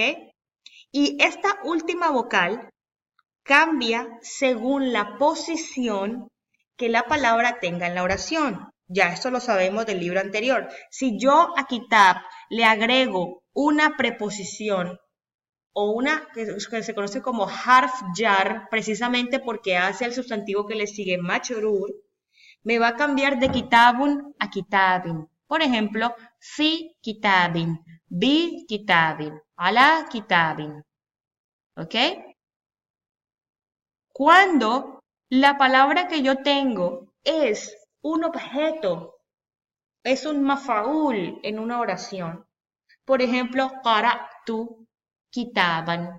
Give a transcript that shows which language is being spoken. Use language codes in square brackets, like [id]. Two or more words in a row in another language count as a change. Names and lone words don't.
[es] Y esta última vocal cambia según la posición que la palabra tenga en la oración. Ya esto lo sabemos del libro anterior. Si yo a kitab le agrego una preposición o una que se conoce como [ar] حرف جر, [es] precisamente porque hace el sustantivo que le sigue majrur, me va a cambiar de kitabun a kitabin. Por ejemplo, [ar] في كتابٍ، بكتابٍ، على كتابٍ. [es] ¿Ok? Cuando la palabra que yo tengo es un objeto, es un mafaul en una oración. Por ejemplo, [ar] قرأت كتابا.